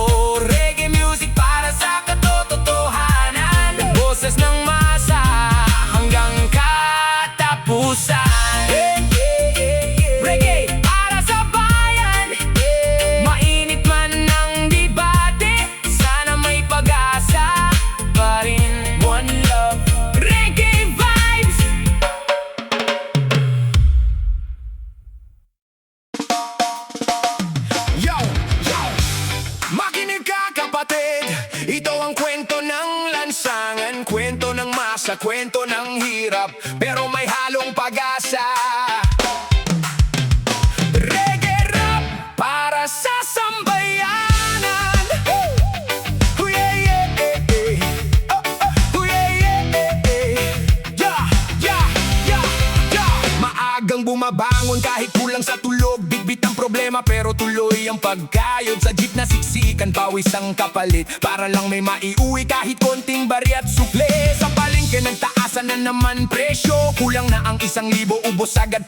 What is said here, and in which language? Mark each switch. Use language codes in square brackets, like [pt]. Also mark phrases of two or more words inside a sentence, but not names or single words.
[en] Reggae music [tl] para sa katotohanan, boses ng masa hanggang katapusan. Reggae para sa bayan, mainit man ng debate, sana may pag-asa pa rin. [en] One love, reggae vibes. [tl] Yo, yo, makinig ka kapatid, ito ang kwento ng lansangan, kwento ng masa, kwento ng hirap, pero may halong pag-asa. Sa sambayanan, oh yeah, yeah, oh, oh yeah, yeah, yeah, yeah, yeah. Maagang bumabangon kahit kulang sa tulog, bitbit ang problema pero tuloy ang pagkayod. Sa jeep na siksikan, pawis ang kapalit, para lang may maiuwi kahit konting bari at sukle. Sa palengke nagtaasan na naman presyo, kulang na ang 1,000, ubos agad.